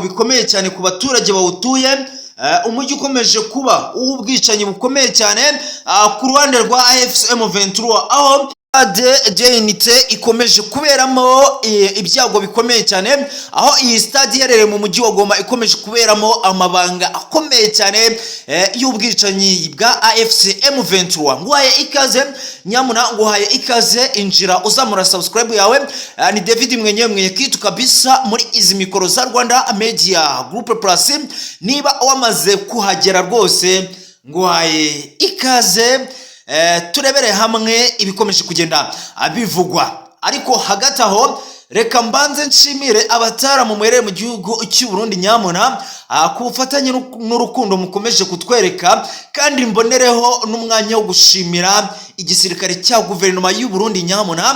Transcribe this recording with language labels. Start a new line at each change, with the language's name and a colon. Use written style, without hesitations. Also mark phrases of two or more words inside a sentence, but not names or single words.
Kinyarwanda: bikomeye cyane ku baturage bawutuye, umujyi ukomeje kuba ubwicanyi bukomeye cyane ku ruhande rwa AFC M23, aho stade unité ikomeje kuberamo ibyago bikomeye cyane, aho iyi stade iherereye mu mujyi wa Goma ikomeje kuberamo amabanga akomeye cyane y'ubwicanyi bwa AFC M23. Nguhaye ikaze nyamuna, nguhaye ikaze, injira uzamura subscribe yawe. Ni David mwenye kitu kabisa muri izi mikoro za Rwanda Media Group Plus. Niba wamaze kuhagera rwose nguhaye ikaze, turebere hamwe ibikomeje kugenda bivugwa. Ariko hagati aho reka mbanze nshimire abataramu muherere mu gihugu cy'u Burundi nyamuna, ku bufatanye n'urukundo mukomeje kutwereka, kandi mbonereho n'umwanya wo gushimira igisirikare cya guverinoma y'u Burundi nyamuna.